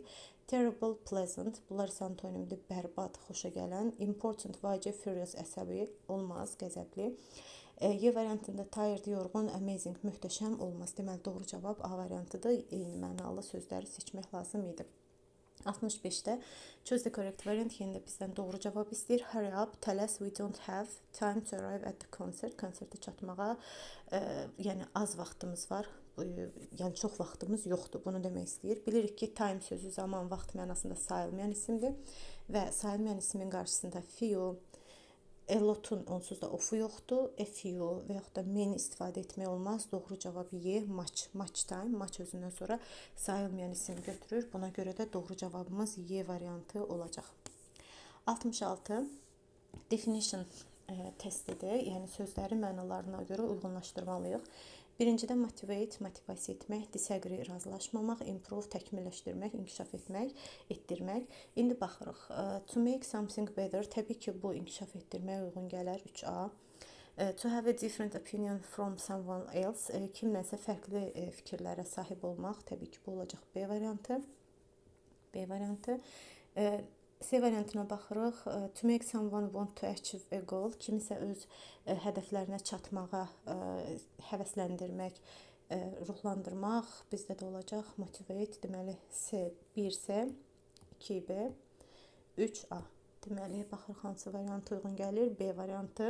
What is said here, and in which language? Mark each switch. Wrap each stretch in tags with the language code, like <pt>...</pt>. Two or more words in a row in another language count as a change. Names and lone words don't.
<en>Terrible, pleasant,</en> <az>bunlar isə antonimdir, bərbad, xoşa gələn. Important, vacib, furious, əsəbi, olmaz, qəzəbli. Y variantında tired, yorğun, amazing, möhtəşəm olmaz. Deməli, doğru cavab A variantıdır. Eyni mənalı sözləri seçmək lazım idi. 65-də</az> <en>choose the correct variant,</en> <az>yenə də bizdən doğru cavab istəyir.</az> <en>Hurry up, tell us we don't have time to arrive at the concert.</en> <az>Konsertə çatmağa yəni az vaxtımız var. Yəni çox vaxtımız yoxdur. Bunu demək istəyir. Bilirik ki, time sözü zaman, vaxt mənasında sayılmayan isimdir və sayılmayan ismin qarşısında few, a lotun onsuz da ofu yoxdur.</az> <en>A few</en> <az>və yaxud da many istifadə etmək olmaz. Doğru cavab Y, much.</az> <en>Much time,</en> <az>much özündən sonra sayılmayan isim götürür. Buna görə də doğru cavabımız Y variantı olacaq. 66. Definition testidir. Yəni sözləri mənalarına görə uyğunlaşdırmalıyıq. Birincidə motivate, motivasiya etmək, disagree, razılaşmamaq, improve, təkmilləşdirmək, inkişaf etmək, etdirmək. İndi baxırıq.</az> <en>To make something better,</en> <az>təbii ki, bu inkişaf etdirməyə uyğun gələr, 3A.</az> <en>To have a different opinion from someone else,</en> <az>kimlənsə fərqli fikirlərə sahib olmaq, təbii ki, bu olacaq B variantı. B variantı. C variantına baxırıq.</az> <en>To make someone want to achieve a goal,</en> <az>kimisə öz hədəflərinə çatmağa həvəsləndirmək, ruhlandırmaq, bizdə də olacaq motivate. Deməli, C 1C, 2B, 3A. Deməli, baxırıq hansı variant uyğun gəlir. B variantı.</az>